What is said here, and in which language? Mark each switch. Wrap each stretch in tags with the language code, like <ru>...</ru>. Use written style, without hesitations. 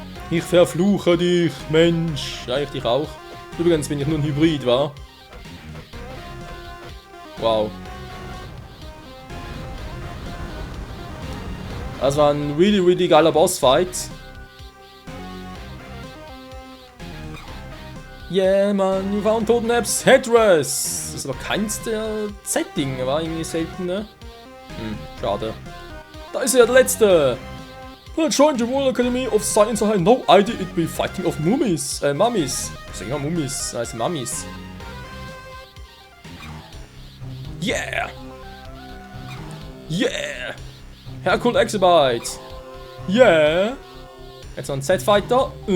<de>Ich verfluche dich, Mensch. Ja, ich dich auch. Übrigens bin ich nur ein Hybrid, wa? Wow. Das war ein really geiler Bossfight.</de> <en>Yeah, man, you found Totenhotep's Headdress.</en> <de>Das ist aber keins der Setting, war irgendwie selten, ne? Schade. Da ist er, der letzte.</de> <en>I joined the Royal Academy of Science. I had no idea it'd be fighting of mummies. Mummies.</en> <de>Ich sag immer Mummies, das heißt Mummies.</de> <en>Yeah! Yeah! Hercule Exabyte! Yeah!</en> <de>Jetzt noch ein Z-Fighter.</de>